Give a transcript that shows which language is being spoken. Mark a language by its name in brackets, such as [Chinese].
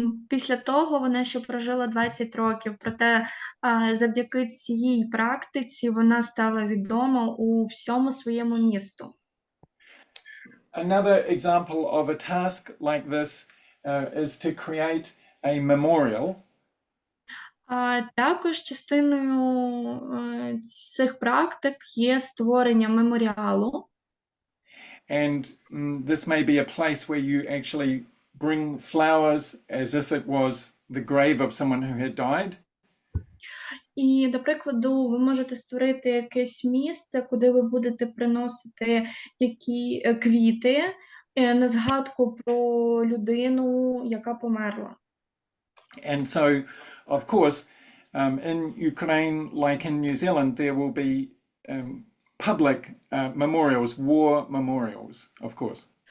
[Ukrainian] Після того вона ще прожила 20 років, проте завдяки цій практиці вона стала відома у всьому своєму місту. [English] Another example of a task like this is to create a memorial. [Ukrainian] Також частиною цих практик є створення меморіалу. [English] And this may be a place where you actually bring flowers as if it was the grave of someone who had died. [Ukrainian] І, до прикладу, ви можете створити якесь місце, куди ви будете приносити квіти, на згадку про людину, яка померла. [English] And so, of course, in Ukraine, like in New Zealand, there will be public memorials, war memorials, of course.